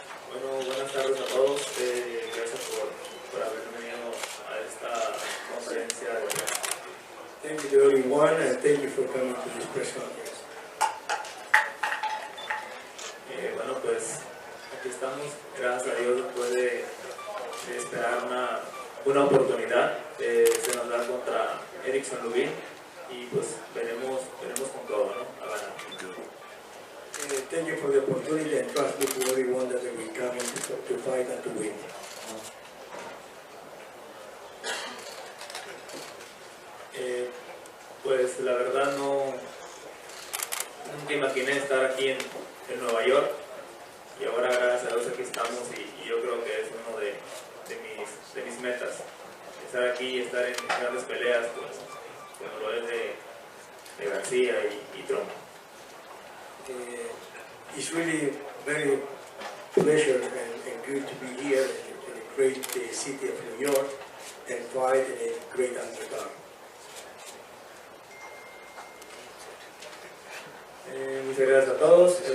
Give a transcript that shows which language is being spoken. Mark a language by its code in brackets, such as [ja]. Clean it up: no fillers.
[es] Bueno, buenas tardes a todos. Gracias por haber venido a esta conferencia. [en] Thank you to everyone, and thank you for coming to this press conference. [es] Bueno, pues aquí estamos, gracias a Dios, después de esperar una oportunidad. Se nos da contra Erikson Luben y pues veremos con todo, ¿no? A ganar. [en] Thank you for the opportunity, and trust me to everyone that we come in to fight and to win. [es] Pues la verdad nunca imaginé estar aquí en Nueva York, y ahora gracias a Dios aquí estamos, y yo creo que es uno de mis metas, estar aquí y estar en grandes peleas como lo es de Garcia y Trump. [en] It's really very pleasure and good to be here in the great city of New York and fight in a great undercard. [es] Muchas gracias a todos.